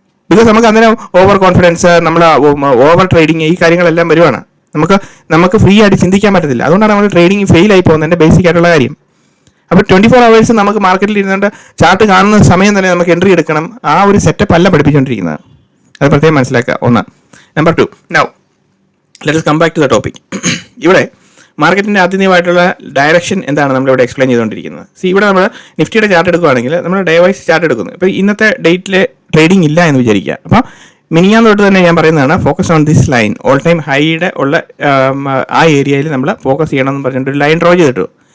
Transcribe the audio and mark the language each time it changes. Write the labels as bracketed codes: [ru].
[ml] Because നമുക്ക് അന്നേരം over confidence, നമ്മൾ ഓവർ ട്രേഡിങ്, ഈ കാര്യങ്ങളെല്ലാം വരുവാണ്. നമുക്ക് ഫ്രീ ആയിട്ട് ചിന്തിക്കാൻ പറ്റത്തില്ല. അതുകൊണ്ടാണ് നമ്മൾ ട്രേഡിങ് ഫെയിൽ ആയി പോകുന്നതിൻ്റെ ബേസിക് ആയിട്ടുള്ള കാര്യം. അപ്പോൾ 24 hours നമുക്ക് മാർക്കറ്റിൽ ഇരുന്നുകൊണ്ട് ചാർട്ട് കാണുന്ന സമയം തന്നെ നമുക്ക് എൻട്രി എടുക്കണം. ആ ഒരു സെറ്റപ്പ് അല്ല പഠിപ്പിച്ചുകൊണ്ടിരിക്കുന്നത്. അത് പ്രത്യേകം മനസ്സിലാക്കുക. ഒന്ന്. [en] Number 2, now let us come back to the topic. [ml] ഇവിടെ മാർക്കറ്റിൻ്റെ ആദ്യമായിട്ടുള്ള ഡയറക്ഷൻ എന്താണ് നമ്മളിവിടെ എക്സ്പ്ലെയിൻ ചെയ്തുകൊണ്ടിരിക്കുന്നത്. ഇവിടെ നമ്മൾ നിഫ്റ്റിയുടെ ചാർട്ട് എടുക്കുകയാണെങ്കിൽ നമ്മൾ ഡേ വൈസ് ചാർട്ട് എടുക്കുന്നു. ഇപ്പോൾ ഇന്നത്തെ ഡേറ്റിലെ ട്രേഡിംഗ് ഇല്ല എന്ന് വിചാരിക്കുക. അപ്പോൾ മിനിഞ്ഞാന്ന് തൊട്ട് തന്നെ ഞാൻ പറയുന്നതാണ് [en] focus on this line, [ml] all time ഹൈയുടെ ഉള്ള ആ ഏരിയയിൽ നമ്മൾ ഫോക്കസ് ചെയ്യണമെന്ന് പറഞ്ഞിട്ട് ഒരു ലൈൻ ഡ്രോ ചെയ്തിട്ടു.